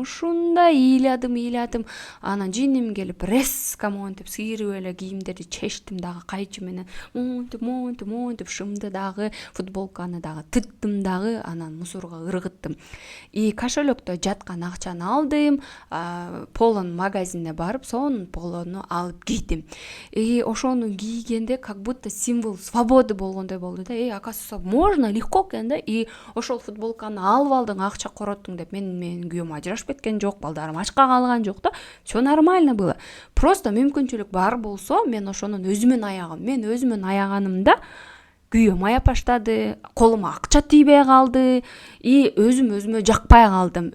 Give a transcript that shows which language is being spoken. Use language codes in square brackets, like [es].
[ky] Ушундай ыйладым. Анан жиним келип резко монтип сыйрып эле кийимдерди чечтим дагы кайчы менен. Монтип шымды дагы, футболканы дагы тыттым дагы, анан мусорго ыргыттым. Кошелектө жаткан акчаны алдым, полон магазине барып, сонун полону алып кийдим. Ошону кийгенде [ru] как будто символ свободы [ky] болгондой болду да. [ru] Оказывается, можно, легко [ky] экен да. Ошол футболканы алып алдың, акча короттуң деп. Менин күйөөм ажырашып кеткен жок, балдарым ачка калган жок да. [ru] Всё нормально было. [ky] Просто мүмкүнчүлүк бар болсо, мен ошонун өзүмөн аягам. Мен өзүмөн аяганымда күйөөм аяп баштады, колума акча тийбей калды, өзүмө жакпай калдым.